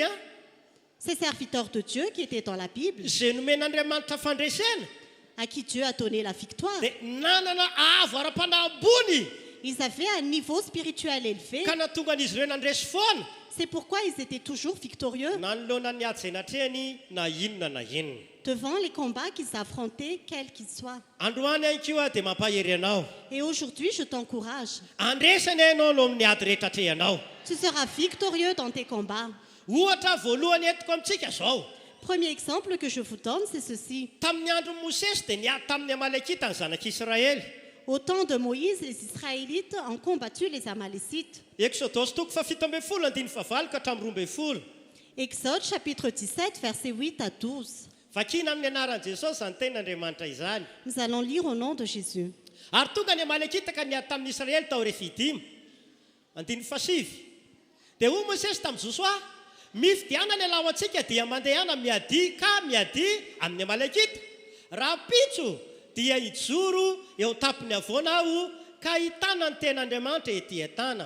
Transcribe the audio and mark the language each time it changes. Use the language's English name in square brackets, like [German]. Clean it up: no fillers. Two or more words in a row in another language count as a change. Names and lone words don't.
[French] Ces serviteurs de Dieu qui étaient dans la Bible, [Malagasy] zay nomen'Andriamanitra fandresena, [French] à qui Dieu a donné la victoire. [Malagasy] dia nanana avo ara-panahy ambony [French] Ils avaient un niveau spirituel élevé. [Malagasy] ka natonga an'izy ireo nandresy foana [French] C'est pourquoi ils étaient toujours victorieux [Malagasy] na nyloana ny ady izay natrehany na inona na inona. [French] devant les combats qu'ils affrontaient, quels qu'ils soient. [Malagasy] Androany ankio a dia mampahery anao. [French] Et aujourd'hui, je t'encourage. [Malagasy] Andresany ianao no amin'ny ady rehetra atrehanao. [French] Tu seras victorieux dans tes combats. [Malagasy] Ohatra voalohany entiko amintsika zao. [French] Premier exemple que je vous donne, c'est ceci. [Malagasy] Tamin'ny andro Mosesy dia niady tamin'ny Amalekita ny zanak'Israely. [French] Au temps de Moïse, les Israélites ont combattu les Amalécites. [Malagasy] Exodosy toko fafito ambin'ny folo andiny favalo ka hatramin'ny roa ambin'ny folo. [French] Exode chapitre 17, versets 8 à 12. [Malagasy] Vakina amin'ny anaran'i Jesosy izany tenin'Andriamanitra izany. [French] Nous allons lire au nom de Jésus. [Malagasy] Ary tonga ny Amalekita ka niady tamin'ny Israely tao Refidima. Andiny fasivy. Dia hoy Mosesy tamin'ny Josoa, mifidiana ny alao antsika dia mandehana miady ka miady amin'ny Amalekita. Raha pitso dia hijoro eo tampony avoana aho ka hitana ny ten'Andriamanitra ety an-tanako.